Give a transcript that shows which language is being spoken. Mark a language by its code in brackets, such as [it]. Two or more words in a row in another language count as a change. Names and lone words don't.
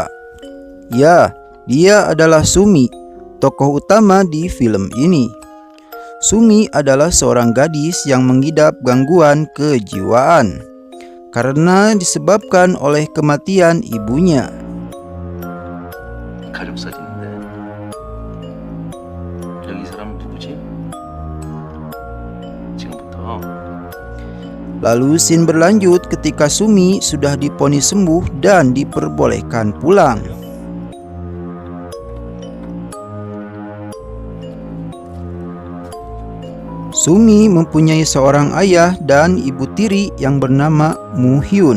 [id] Ya, dia adalah Sumi, tokoh utama di film ini. Sumi adalah seorang gadis yang mengidap gangguan kejiwaan karena disebabkan oleh kematian ibunya. [ko] 가족 사진인데 여기 이 사람은 누구지? 지금부터 [id] Lalu scene berlanjut ketika Sumi sudah divonis sembuh dan diperbolehkan pulang. Sumi mempunyai seorang ayah dan ibu tiri yang bernama Mu-hyun.